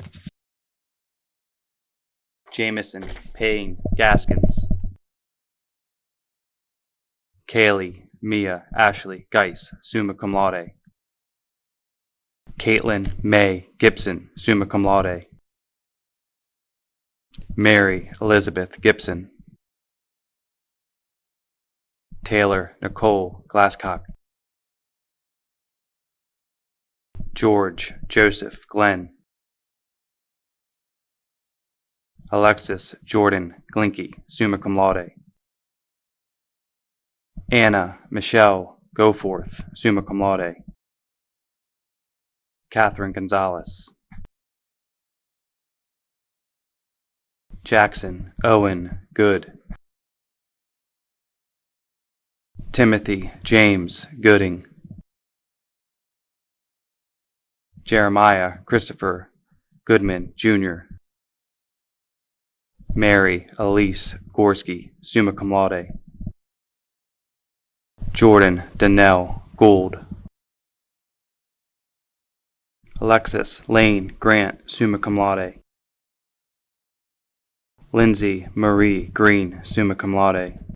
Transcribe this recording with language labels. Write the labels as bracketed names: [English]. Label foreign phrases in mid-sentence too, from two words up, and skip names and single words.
[English] Jameson Payne Gaskins. Kaylee Mia Ashley Geis, [Latin] summa cum laude. [English] Caitlin May Gibson, [Latin] summa cum laude. [English] Mary Elizabeth Gibson. Taylor Nicole Glasscock. George Joseph Glenn. Alexis Jordan Glinky, [Latin] summa cum laude. [English] Anna Michelle Goforth, [Latin] summa cum laude. [English] Catherine Gonzalez. Jackson Owen Good. Timothy James Gooding. Jeremiah Christopher Goodman, Jr. Mary Elise Gorski, [Latin] summa cum laude. [English] Jordan Donnell Gould. Alexis Lane Grant, [Latin] summa cum laude. [English] Lindsay Marie Green, [Latin] summa cum laude.